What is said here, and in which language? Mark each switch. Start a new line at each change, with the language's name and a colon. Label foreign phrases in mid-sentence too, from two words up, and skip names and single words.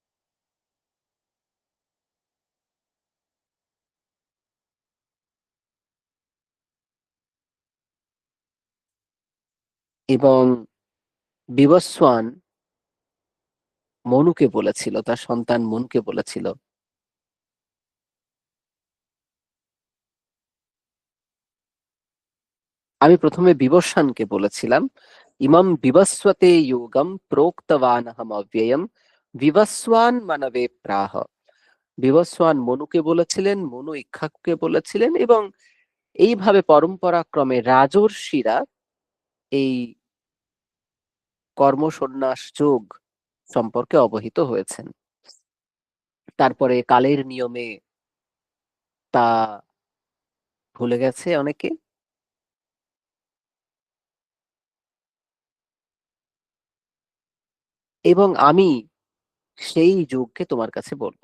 Bangla: এবং বিবস্বান মনুকে বলেছিল, তার সন্তান মনুকে বলেছিল। আমি প্রথমে বিবস্বানকে বলেছিলাম
Sanskrit: ইমম বিবস্বতে যোগম প্রোক্তবানহম অব্যয়ম বিবস্বান মানবে প্রাহ।
Bangla: বিবস্বান মনুকে বলেছিলেন, মনু ইক্ষ্বাকুকে বলেছিলেন, এবং এইভাবে পরম্পরাক্রমে রাজর্ষিরা এই কর্ম সন্ন্যাস যোগ সম্পর্কে অবহিত হয়েছেন। তারপরে কালের নিয়মে তা ভুলে গেছে অনেকে, এবং আমি সেই যোগকে তোমার কাছে বলবো।